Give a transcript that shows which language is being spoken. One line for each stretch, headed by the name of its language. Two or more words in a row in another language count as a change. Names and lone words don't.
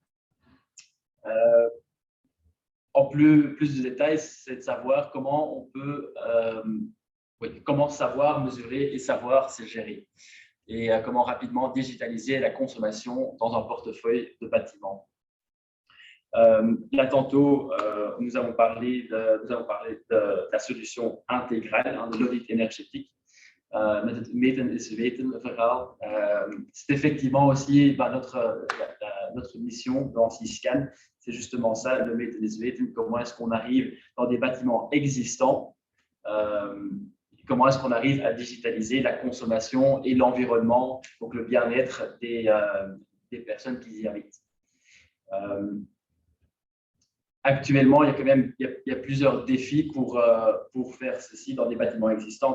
French: En plus de détails, c'est de savoir comment on peut, comment savoir mesurer et savoir se gérer, et comment rapidement digitaliser la consommation dans un portefeuille de bâtiments. Là, tantôt, nous avons parlé de la solution intégrale, de l'audit énergétique.
Dutch: Met het meten is weten verhaal.
French: C'est effectivement aussi notre mission dans Seascan, c'est justement ça, le
Dutch: meten is weten.
French: Comment est-ce qu'on arrive dans des bâtiments existants, comment est-ce qu'on arrive à digitaliser la consommation et l'environnement, donc le bien-être des personnes qui y habitent. Actuellement, il y a plusieurs défis pour faire ceci dans des bâtiments existants.